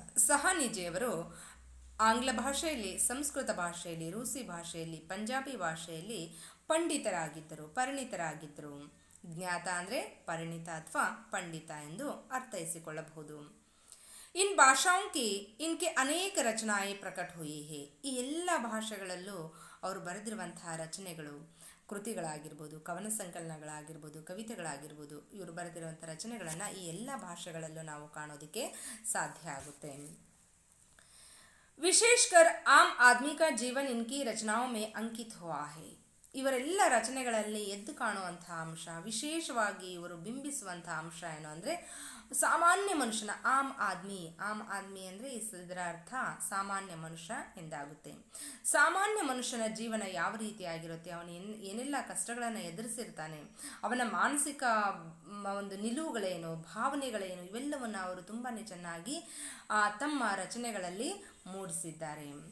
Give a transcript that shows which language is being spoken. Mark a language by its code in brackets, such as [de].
[kn] ಸಾಹನಿ ಜಿಯವರು ಆಂಗ್ಲ ಭಾಷೆಯಲ್ಲಿ, ಸಂಸ್ಕೃತ ಭಾಷೆಯಲ್ಲಿ, ರೂಸಿ ಭಾಷೆಯಲ್ಲಿ, ಪಂಜಾಬಿ ಭಾಷೆಯಲ್ಲಿ ಪರಿಣಿತರಾಗಿದ್ದರು. ಜ್ಞಾತ ಅಂದರೆ ಪರಿಣಿತ ಅಥವಾ ಪಂಡಿತ ಎಂದು ಅರ್ಥೈಸಿಕೊಳ್ಳಬಹುದು. [hi] इन भाषाओं की इनके अनेक रचनाएं प्रकट हुई है. [kn] ಈ ಎಲ್ಲ ಭಾಷೆಗಳಲ್ಲೂ ಅವರು ಬರೆದಿರುವಂತಹ ರಚನೆಗಳು, ಕೃತಿಗಳಾಗಿರ್ಬೋದು, ಕವನ ಸಂಕಲನಗಳಾಗಿರ್ಬೋದು, ಕವಿತೆಗಳಾಗಿರ್ಬೋದು, ಇವರು ಬರೆದಿರುವಂಥ ರಚನೆಗಳನ್ನು ಈ ಎಲ್ಲ ಭಾಷೆಗಳಲ್ಲೂ ನಾವು ಕಾಣೋದಕ್ಕೆ ಸಾಧ್ಯ ಆಗುತ್ತೆ. [hi] ವಿಶೇಷकर आम आदमी का जीवन इनकी रचनाओं में अंकित हुआ है. [kn] ಇವರೆಲ್ಲ ರಚನೆಗಳಲ್ಲಿ ಎದ್ದು ಕಾಣುವಂತಹ ಅಂಶ, ವಿಶೇಷವಾಗಿ ಇವರು ಬಿಂಬಿಸುವಂತಹ ಅಂಶ ಏನು ಅಂದರೆ ಸಾಮಾನ್ಯ ಮನುಷ್ಯನ [hi] ಆಮ್ ಆದ್ಮಿ [kn] ಅಂದರೆ ಇದರ ಅರ್ಥ ಸಾಮಾನ್ಯ ಮನುಷ್ಯ ಎಂದಾಗುತ್ತೆ. ಸಾಮಾನ್ಯ ಮನುಷ್ಯನ ಜೀವನ ಯಾವ ರೀತಿಯಾಗಿರುತ್ತೆ, ಅವನು ಏನೆಲ್ಲ ಕಷ್ಟಗಳನ್ನು ಎದುರಿಸಿರ್ತಾನೆ, ಅವನ ಮಾನಸಿಕ ಒಂದು ನಿಲುವುಗಳೇನು, ಭಾವನೆಗಳೇನು, ಇವೆಲ್ಲವನ್ನು ಅವರು ತುಂಬಾ ಚೆನ್ನಾಗಿ ತಮ್ಮ ರಚನೆಗಳಲ್ಲಿ ಮೂಡಿಸಿದ್ದಾರೆ.